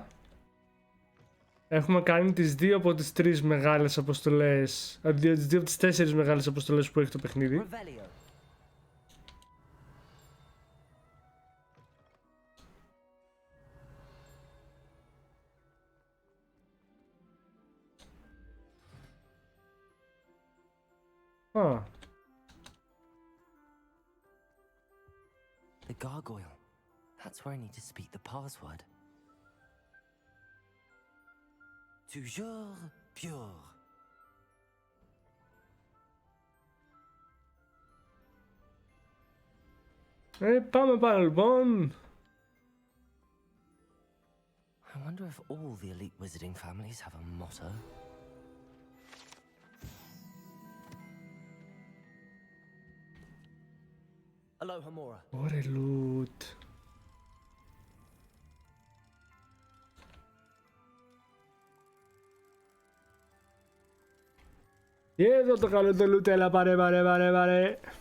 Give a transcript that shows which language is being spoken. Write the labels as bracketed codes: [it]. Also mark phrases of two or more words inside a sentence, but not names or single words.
[el] Έχουμε κάνει τις 2 από τις 3 μεγάλες αποστολές, τις 2 από τις 4 μεγάλες αποστολές που έχει το παιχνίδι. Α. [en] The gargoyle. That's where I need to speak the password. [fr] Toujours pure. [el] Πάμε πάνω λοιπόν. [en] I wonder if all the elite wizarding families have a motto. Aloha Mora. [el] Ωραία loot. Και εδώ το καλό το loot, έλα πάρε.